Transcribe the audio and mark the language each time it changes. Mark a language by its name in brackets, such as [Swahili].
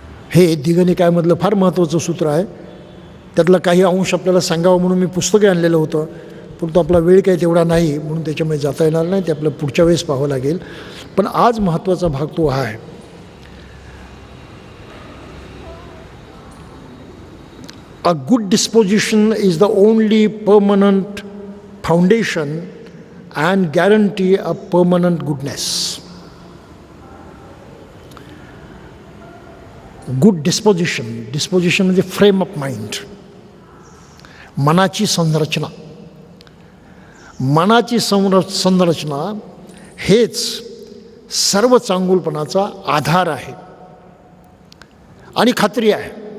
[Marathi] हे दिगनिकायमधलं फार महत्त्वाचं सूत्र आहे. त्यातला काही अंश आपल्याला सांगावं म्हणून मी पुस्तके आणलेलं होतं, पण तो आपला वेळ काही तेवढा नाही म्हणून त्याच्यामध्ये जाता येणार नाही. ते आपल्याला पुढच्या वेळेस पाहावं लागेल. पण आज महत्त्वाचा भाग तो हा आहे. [English] A good disposition is the only permanent foundation and guarantee of permanent goodness. [Marathi] Good disposition, disposition म्हणजे फ्रेम ऑफ माइंड, मनाची संरचना. मनाची संरचना हेच सर्व चांगुलपणाचा आधार आहे आणि खात्री आहे.